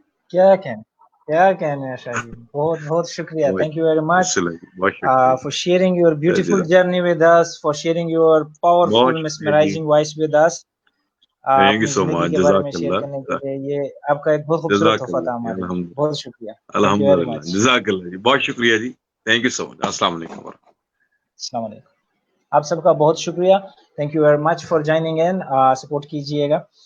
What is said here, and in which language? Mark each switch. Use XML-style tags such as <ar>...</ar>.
<ur>کیا کہنے ہیں شاہ جی, بہت بہت شکریہ.</ur> <en>Thank you very much for sharing your beautiful journey with us, for sharing your powerful mesmerizing voice with us.</en> <ur>اپنی زندگی کے بارے میں شیئر کرنے کے لیے یہ آپ کا ایک بہت خوبصورت تحفہ تھا ہمارے لیے. بہت شکریہ. الحمدللہ, جزاک اللہ جی, بہت شکریہ جی,</ur> <en>Thank you so much.</en> <ur>السلام علیکم. السلام علیکم. آپ سب کا بہت شکریہ.</ur> <en>Thank you very much for joining in.</en> <ur>Support کیجیے گا.</ur>